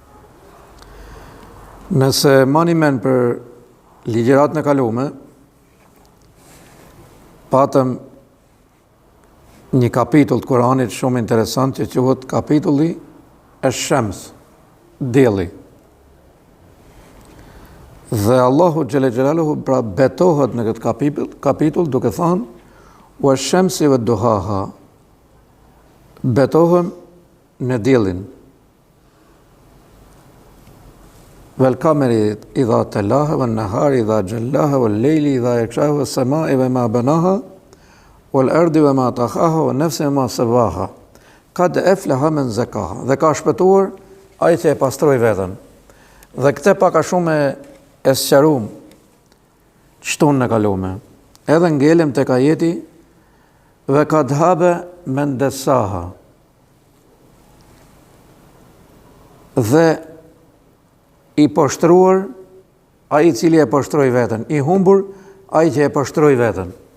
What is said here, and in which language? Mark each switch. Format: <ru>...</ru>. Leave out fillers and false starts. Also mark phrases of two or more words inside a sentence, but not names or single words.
<sq>Nëse mani men për ligjëratën e kaluame, patëm një kapitull të Kuranit shumë interesant që quhet kapitulli Ash-Shams, dielli. Dhe Allahu</sq> <ar>جل جلاله</ar> <sq>pra betohet në këtë kapitull duke thënë</sq> <ar>والشمس وضحاها.</ar> <sq>Betohem në diellin.</sq> <ar>والقمر إذا تلاها والنهار إذا جلاها والليل إذا يغشاها والسماء وما بناها والأرض وما طحاها ونفس وما سواها. قد أفلح من زكاها.</ar> <sq>Dhe ka shpëtuar ai që e pastroi veten. Dhe këtë pak a shumë e sqaruam çton në kaluame. Edhe ngelem tek ajeti</sq> <ar>وقد خاب من دساها.</ar> <sq>Dhe i poshtruar ai i cili e poshtroi veten, i humbur ai që e poshtroi veten.</sq>